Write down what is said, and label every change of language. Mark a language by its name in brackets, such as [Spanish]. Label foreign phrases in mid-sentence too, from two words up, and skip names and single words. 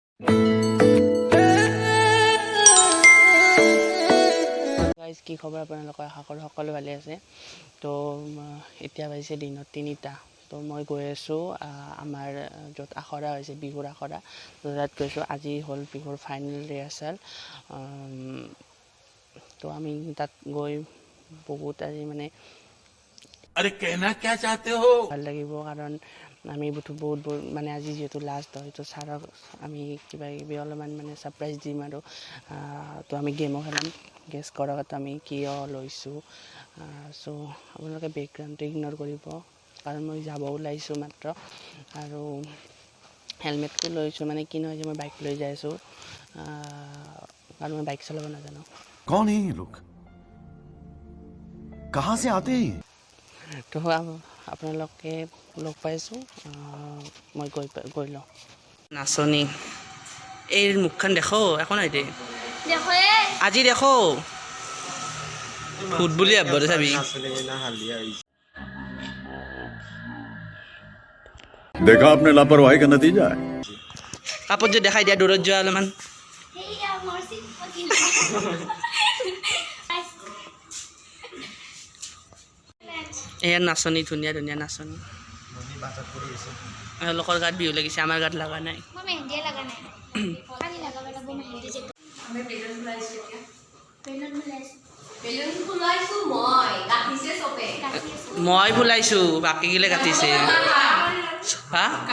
[Assamese] গাইজ কি খবৰ আপোনালোকৰ আশা কৰোঁ সকলো ভালে আছে তো এতিয়া বাজিছে দিনত 3টা তো মই গৈ আছোঁ আমাৰ য'ত আখৰা হৈছে বিহুৰ আখৰা তো তাত গৈছোঁ আজি হ'ল বিহুৰ [English] final rehearsal [Assamese] তো আমি তাত গৈ বহুত আজি মানে [Hindi] अरे कहना क्या चाहते हो [Assamese] ভাল লাগিব কাৰণ আমি বহুত মানে আজি যেহেতু লাষ্ট হয় তো ছাৰক আমি কিবা কিবি অলপমান মানে ছাৰপ্ৰাইজ দিম আৰু তো আমি গেমো খেলাম গেছ কৰক আমি কিয় লৈছোঁ চ' আপোনালোকে বেকগ্ৰাউণ্ডটো ইগন'ৰ কৰিব কাৰণ মই যাব ওলাইছোঁ মাত্ৰ আৰু হেলমেটটো লৈছোঁ মানে কি নহয় যে মই বাইক লৈ যাই আছোঁ কাৰণ মই বাইক চলাব নাজানো [Hindi] कौन है ये लोग कहाँ से आते हैं [Assamese] তো আপোনালোকে লগ পাইছোঁ মই গৈ লওঁ নাচনী এই মুখখন দেখো একো নাই দে আজি দেখো ভূত বুলি ভাবব চাবি [Hindi] देखा आपने लापरवाही का नतीजा है [Assamese] কাপোৰ যে দেখাই দিয়া দূৰত যোৱা অলপমান এয়া নাচনী ধুনীয়া ধুনীয়া নাচনী এওঁলোকৰ গাত বিহু লাগিছে আমাৰ গাত লগা নাই মই ফুলাইছোঁ বাকীগিলে কাটিছে হা